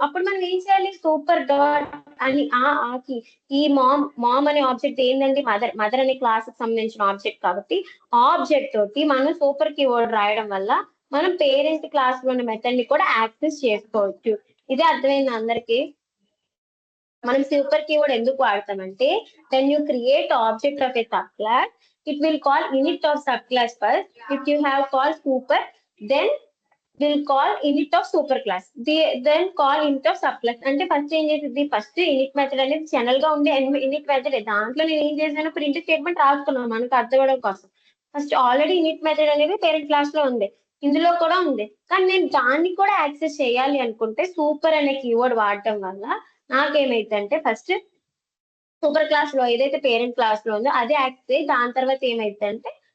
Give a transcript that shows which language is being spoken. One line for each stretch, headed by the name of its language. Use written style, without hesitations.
Telugu: అప్పుడు మనం ఏం చేయాలి, సూపర్ డాట్ అని ఆకి ఈ మామ్ అనే ఆబ్జెక్ట్ ఏంటండి, మదర్ అనే క్లాస్ కి సంబంధించిన ఆబ్జెక్ట్ కాబట్టి ఆబ్జెక్ట్ తోటి మనం సూపర్ కీవర్డ్ రాయడం వల్ల మనం పేరెంట్ క్లాస్ లో ఉన్న మెథడ్ ని కూడా యాక్సెస్ చేసుకోవచ్చు. ఇదే అర్థమైంది అందరికి. మనం సూపర్ కీవర్డ్ ఎందుకు వాడతామంటే
English: when you create object of a subclass it will call init of subclass first. If you have called super then will call init of superclass, then call init of subclass.
Telugu: అంటే first ఏం చేసింది, first in it method అనేది general గా ఉండే in it method. దాంట్లో నేను ఏం చేశాను, ప్రింట్ స్టేట్మెంట్ రాసుకున్నాను మనకు అర్థం అవడం కోసం. ఫస్ట్ ఆల్రెడీ ఇనిట్ మెథడ్ అనేది పేరెంట్ క్లాస్ లో ఉంది, ఇందులో కూడా ఉంది, కానీ నేను దాన్ని కూడా యాక్సెస్ చేయాలి అనుకుంటే సూపర్ అనే కీవర్డ్ వాడటం వల్ల నాకేమైందంటే ఫస్ట్ సూపర్ క్లాస్ లో ఏదైతే పేరెంట్ క్లాస్ లో ఉందో అదే యాక్సెస్ అయ్యి దాని తర్వాత ఏమైందంటే